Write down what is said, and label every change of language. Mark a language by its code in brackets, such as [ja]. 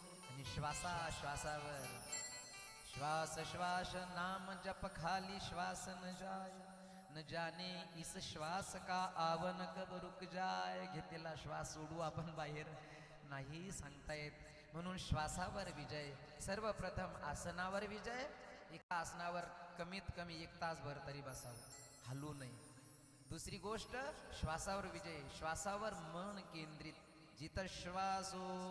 [mr] आणि श्वासाश्वासावर श्वास श्वास नाम जप खाली श्वास न जाय. [hi] न जाने इस श्वास का आवन कब रुक जाय. [mr] घेतलेला श्वास सोडू आपण बाहेर नाही सांगता येत. म्हणून श्वासावर विजय. सर्वप्रथम आसनावर विजय. एका आसनावर कमीत कमी 1 तासभर तरी बसावं, हलू नये. दुसरी गोष्ट श्वासावर विजय. श्वासावर मन केंद्रित, जिथं श्वासो.